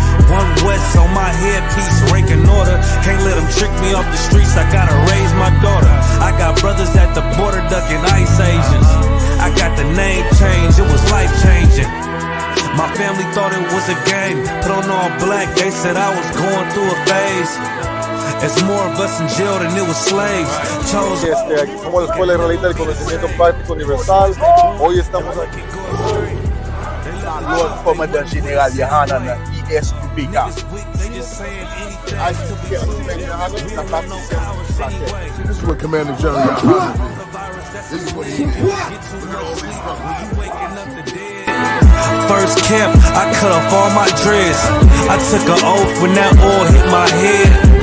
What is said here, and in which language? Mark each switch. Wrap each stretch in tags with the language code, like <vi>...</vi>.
<en>One West on my headpiece, ranking order. Can't let them trick me off the streets, I gotta raise my daughter. I got brothers at the border ducking ICE agents. I got the name change, it was life changing. My family thought it was a game, put on all black, they said I was going through a phase. It's more of us in jail than it was slaves.</en> <es>Aquí somos la Escuela Israelita del Conocimiento Práctico Universal. Hoy estamos aquí con la Lord Commandant General Yahanna</es> <en>I.S.U.P.K. Niggas weak, they just saying anything to be true. We don't want no cowards anyway. This is what Commander General Yahanna did. This is what he did. Get too much sleep when you waking up the dead. First camp, I cut off all my dreads. I took an oath when that oil hit my head.</en>